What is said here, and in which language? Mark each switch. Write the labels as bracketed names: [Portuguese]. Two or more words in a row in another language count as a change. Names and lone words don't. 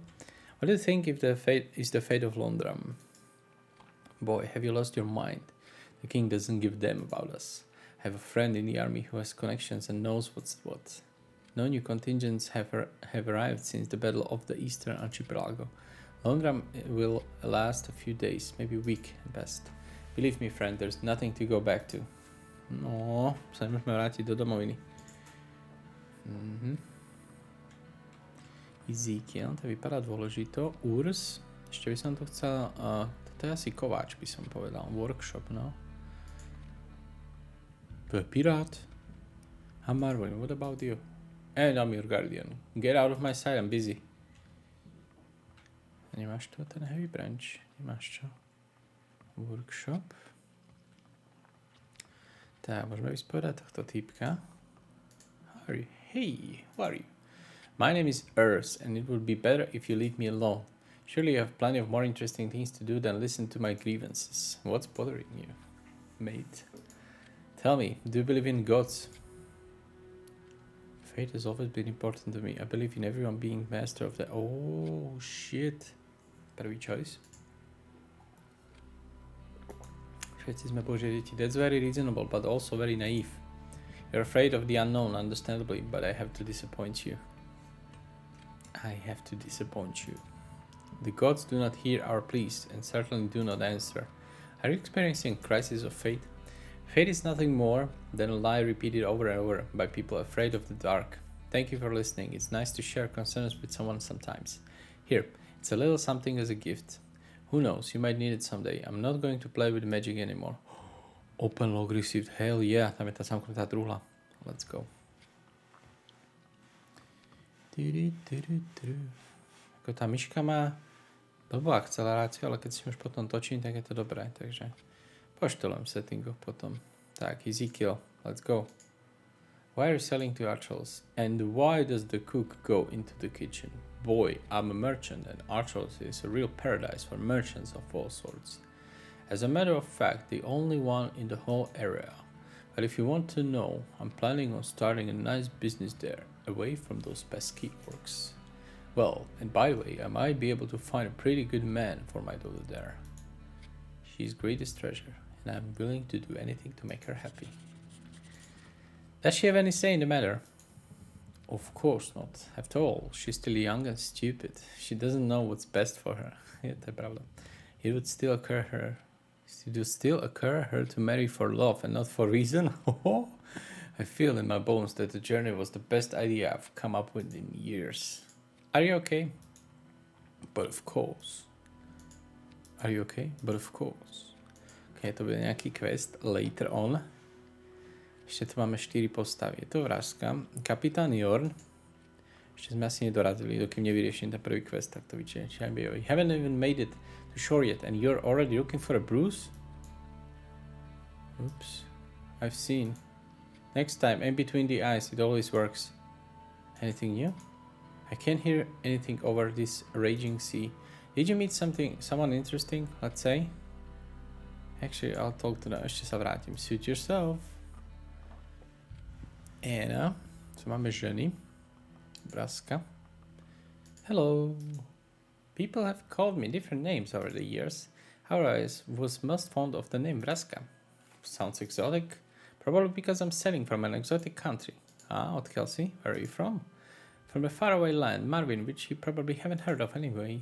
[English] What do you think if the fate is the fate of Londram? Boy, have you lost your mind? The king doesn't give a damn about us. I have a friend in the army who has connections and knows what's what. No new contingents have arrived since the Battle of the Eastern Archipelago. Londram will last a few days, maybe a week at best. Believe me, friend, there's nothing to go back to. [Slovak] No, sa nemôžeme vrátiť do domoviny. Ezekiel, to vypadá dôležito. Urs, ešte by som to chcel, toto je asi kováč, by som povedal. Workshop, no. To je pirát. [English] Marvin, what about you? And I'm your guardian. Get out of my sight, I'm busy. [Slovak] Nemáš to, ten [English] heavy branch? [Slovak] Nemáš čo? Workshop. Tak, môžeme vyspovedať tohto týpka. [English] Hey, who are you? My name is Urs, and it would be better if you leave me alone. Surely you have plenty of more interesting things to do than listen to my grievances. What's bothering you, mate? Tell me, do you believe in gods? Fate has always been important to me. I believe in everyone being master of the... Oh, shit. [Slovak] Prvý choice. Všetci sme Božie deti. [English] That's very reasonable, but also very naive. You're afraid of the unknown, understandably, but I have to disappoint you. The gods do not hear our pleas, and certainly do not answer. Are you experiencing a crisis of faith? Fate is nothing more than a lie repeated over and over by people afraid of the dark. Thank you for listening. It's nice to share concerns with someone sometimes. Here, it's a little something as a gift. Who knows, you might need it someday. I'm not going to play with magic anymore. Open log received. Hell yeah, [Slovak] tam je tá samknutá truhla. [English] Let's go. [Slovak] Ako tá myška má blbú akceleráciu, ale keď si už potom točím, tak je to dobré. Takže poštelujem settingu potom. Tak, [English] Ezekiel, let's go. Why are you selling to Archolos? And why does the cook go into the kitchen? Boy, I'm a merchant, and Archolos is a real paradise for merchants of all sorts. As a matter of fact, the only one in the whole area. But if you want to know, I'm planning on starting a nice business there, away from those pesky orcs. Well, and by the way, I might be able to find a pretty good man for my daughter there. She's greatest treasure, and I'm willing to do anything to make her happy. Does she have any say in the matter? Of course not. After all, she's still young and stupid. She doesn't know what's best for her. [Slovak] Yeah, to je pravda. [English] It would still occur her to marry for love and not for reason. I feel in my bones that the journey was the best idea I've come up with in years. Are you okay? But of course. Are you okay? But of course. Okay, [Slovak] to bude nejaký quest [English] later on. [Slovak] Ešte tu máme 4 postavy. Je to vražka. Kapitán Jorn. Ešte sme asi nedorazili, dokým nevyriešim ten prvý quest, tak to vyčítam. [English] You haven't even made it to shore yet and you're already looking for a bruise? Oops. I've seen. Next time, aim between the eyes. It always works. Anything new? I can't hear anything over this raging sea. Did you meet someone interesting, let's say? Actually, I'll talk to them. [Slovak] Ešte sa vrátim. [English] Suit yourself. [Slovak] Anna. Tu máme ženy. Braska. [English] Hello. People have called me different names over the years. However, I was most fond of the name Braska. Sounds exotic. Probably because I'm sailing from an exotic country. Od Kelsey. Where are you from? From a faraway land, Marvin, which you probably haven't heard of anyway.